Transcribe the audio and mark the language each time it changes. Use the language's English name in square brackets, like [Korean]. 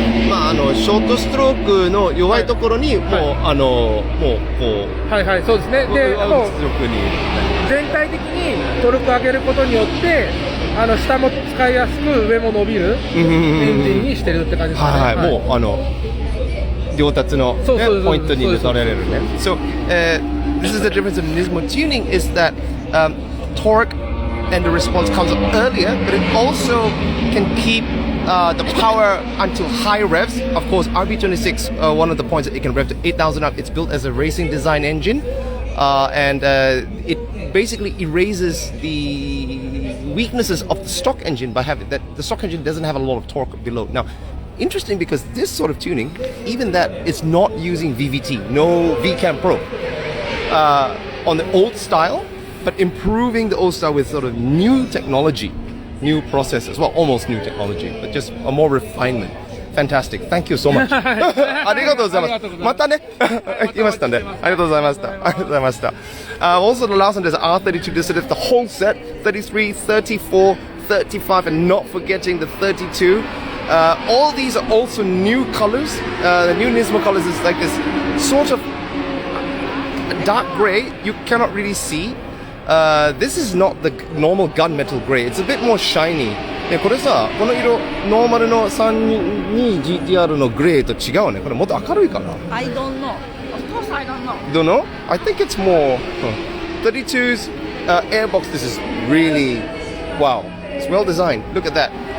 [Japanese] まあショートストロークの弱いところにもうもうこうそうですね。で、もう出力に全体的にトルク上げることによって。下も使いやすく上も伸びるエンジンにしてるって感じですね。もう両達のポイントにされるね。 [English] So this is the difference in NISMO tuning is that torque and the response comes up earlier, but it also can keep the power until high revs. Of course, RB26, one of the points that it can rev to 8,000 up. It's built as a racing design engine, and it basically erases the weaknesses of the stock engine by having that the stock engine doesn't have a lot of torque below. Now, interesting because this sort of tuning, even that it's not using VVT, no VCAM Pro, on the old style, but improving the old style with sort of new technology, new processes, well, almost new technology, but just a more refinement. Fantastic. Thank you so much. [Japanese] ありがとうございます。またね。来ましたね。ありがとうございました。ありがとうございました。 [English] Also the last one is R32. This is the whole set. 33, 34, 35, and not forgetting the 32. All these are also new colors. The new NISMO colors is like this sort of dark gray. You cannot really see. This is not the normal gunmetal gray. It's a bit more shiny. [Japanese] これさ、この色ノーマルの 32GTR のグレーと違うね。これもっと明るいかな。 [English] I don't know. Of course, I don't know. Don't know? I think it's more 32's airbox. This is really wow. It's well designed. Look at that.